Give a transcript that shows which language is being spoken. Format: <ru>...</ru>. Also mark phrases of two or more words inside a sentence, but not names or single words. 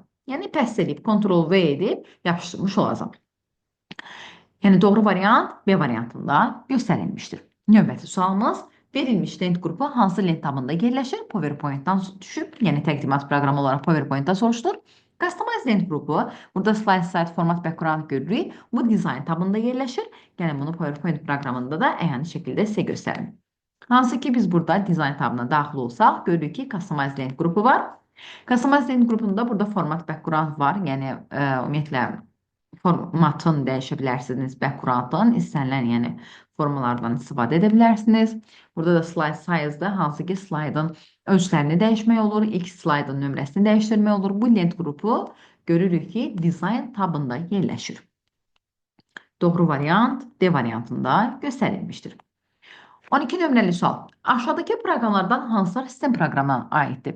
<az>Yəni, PES edib, Ctrl-V edib, yapışdırmış olacam. Yəni, doğru variant B variantında göstərilmişdir. Növbəti sualımız, verilmiş lent qrupu hansı lent tabında yerləşir? PowerPoint-dan düşüb, yəni təqdimat proqramı olaraq PowerPoint-da soruşdur. Customize lent qrupu, burada</az> <en>slide site format background</en> <az>görürük. Bu design tabında yerləşir. Gəlin bunu PowerPoint proqramında da əyani şəkildə sizə göstərim. Hansı ki biz burada design tabına daxil olsaq, görürük ki Customize lent qrupu var. Customize lent qrupunda burada</az> <en>format background</en> <az>var. Yəni ümumiyyətlə formatını dəyişə bilərsiniz, backgroundın, istənilən yəni formalardan istifadə edə bilərsiniz. Burada da</az> <en>slide size-da</en> <az>hansı ki slaydın ölçülərini dəyişmək olur, ilk slaydın nömrəsini dəyişdirmək olur. Bu lent qrupu görürük ki, design tabında yerləşir. Doğru variant D variantında göstərilmişdir. 12 nömrəli sual. Aşağıdakı proqramlardan hansılar sistem proqramına aiddir?</az>